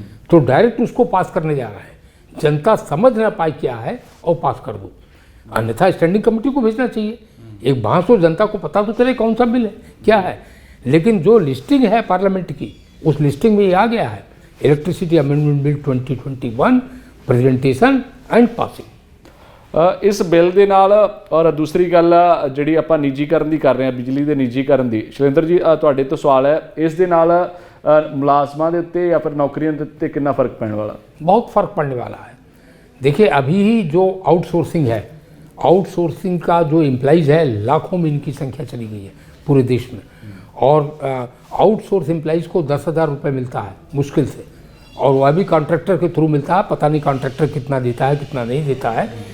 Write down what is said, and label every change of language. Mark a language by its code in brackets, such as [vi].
[hi] तो डायरेक्ट उसको पास करने जा रहा है, जनता समझ ना पाए क्या है और पास कर दो, अन्यथा स्टैंडिंग कमेटी को भेजना चाहिए। एक बहस हो, जनता को पता तो चले कौन सा बिल है क्या है। लेकिन जो लिस्टिंग है पार्लियामेंट की, उस लिस्टिंग में ये आ गया है electricity amendment bill 2021 presentation and passing. [pa] इस बिल ਦੇ ਨਾਲ ਔਰ ਦੂਸਰੀ ਗੱਲ ਜਿਹੜੀ ਆਪਾਂ ਨਿੱਜੀਕਰਨ ਦੀ ਕਰ ਰਹੇ ਹਾਂ, ਬਿਜਲੀ ਦੇ ਨਿੱਜੀਕਰਨ ਦੀ, ਸ਼ੈਲੇਂਦਰ ਜੀ ਤੁਹਾਡੇ ਤੋਂ ਸਵਾਲ है, ਇਸ ਦੇ ਨਾਲ ਮੁਲਾਜ਼ਮਾਂ ਦੇ ਉੱਤੇ ਜਾਂ ਫਿਰ ਨੌਕਰੀਆਂ ਦੇ ਉੱਤੇ [hi] कितना फ़र्क पैने वाला? बहुत फ़र्क पड़ने वाला है। देखिए अभी ही जो आउटसोर्सिंग है, आउटसोर्सिंग का जो एम्प्लॉइज़ है लाखों में इनकी संख्या चली गई है पूरे देश में, और आउटसोर्स एम्प्लॉइज़ को 10,000 रुपये मिलता है मुश्किल से, और वह भी कॉन्ट्रैक्टर के थ्रू मिलता है। पता नहीं कॉन्ट्रैक्टर कितना देता है कितना नहीं देता है,